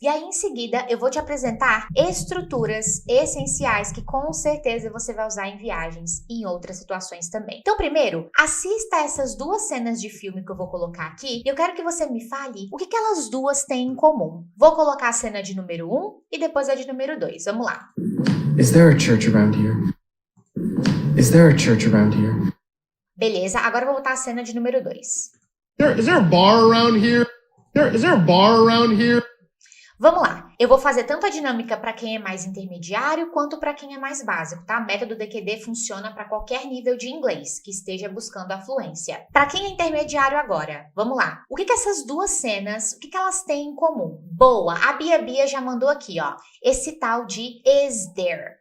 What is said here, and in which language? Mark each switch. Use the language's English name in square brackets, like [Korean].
[Portuguese] E aí, em seguida, eu vou te apresentar estruturas essenciais que com certeza você vai usar em viagens e em outras situações também. Então, primeiro, assista essas duas cenas de filme que eu vou colocar aqui e eu quero que você me fale o que elas duas têm em comum. Vou colocar a cena de número 1 e depois a de número 2. Vamos lá. [English] Is there a church around here? Is there a church around here? [Portuguese] Beleza, agora eu vou botar a cena de número 2. [English] Is there a bar around here? Is there a bar around here? [Portuguese] Vamos lá, eu vou fazer tanto a dinâmica para quem é mais intermediário quanto para quem é mais básico, tá? O método DQD funciona para qualquer nível de inglês que esteja buscando a fluência. Para quem é intermediário agora, vamos lá. O que essas duas cenas, o que elas têm em comum? Boa, a Bia já mandou aqui, ó, esse tal de is there.